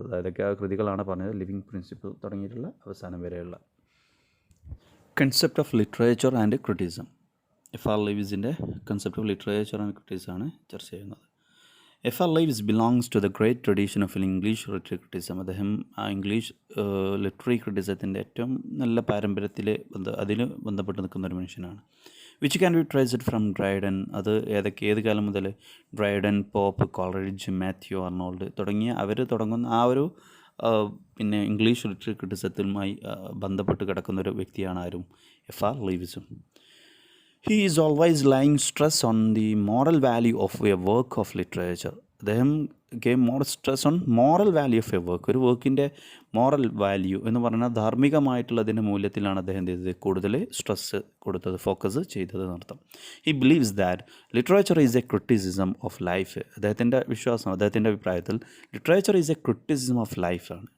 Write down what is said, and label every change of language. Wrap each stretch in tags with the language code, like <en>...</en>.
<ml>അതൊക്കെ ആ കൃതികളാണ് പറഞ്ഞത് ലിവിങ് പ്രിൻസിപ്പിൾ തുടങ്ങിയിട്ടുള്ള അവസാനം വരെയുള്ള. Concept of literature and criticism. F.R. Leavisൻ്റെ concept of literature and ക്രിറ്റിസിസമാണ് ചർച്ച ചെയ്യുന്നത്.</ml> <en>F.R. Leavis belongs to the great tradition of English literary criticism.</en> <ml>അദ്ദേഹം ആ ഇംഗ്ലീഷ് ലിറ്റററി ക്രിറ്റിസത്തിൻ്റെ ഏറ്റവും നല്ല പാരമ്പര്യത്തിൽ അതിന് ബന്ധപ്പെട്ട് നിൽക്കുന്ന ഒരു മനുഷ്യനാണ്.</ml> <en>Which can be traced from Dryden.</en> <ml>അത് ഏത് കാലം മുതൽ? Dryden, pop, Coleridge, Mathew Arnold തുടങ്ങിയ അവർ തുടങ്ങുന്ന ആ ഒരു പിന്നെ ഇംഗ്ലീഷ് ലിറ്റററി ക്രിറ്റിസത്തുമായി ബന്ധപ്പെട്ട് കിടക്കുന്ന ഒരു വ്യക്തിയാണ് ആരും? F.R. Leavisum.</ml> <en>He is always laying stress on the moral value of a work of literature. അദ്ദേഹം gave more stress on moral value of a work.</en> <ml>ഒരു വർക്കിൻ്റെ മോറൽ വാല്യൂ എന്ന് പറഞ്ഞാൽ ധാർമ്മികമായിട്ടുള്ളതിൻ്റെ മൂല്യത്തിലാണ് അദ്ദേഹം ചെയ്തത് കൂടുതൽ സ്ട്രെസ് കൊടുത്തത്, ഫോക്കസ് ചെയ്തത് എന്നർത്ഥം.</ml> <en>He believes that literature is a criticism of life.</en> <ml>അദ്ദേഹത്തിൻ്റെ വിശ്വാസം, അദ്ദേഹത്തിൻ്റെ അഭിപ്രായത്തിൽ</ml> <en>Literature is a criticism of ലൈഫാണ്.</en>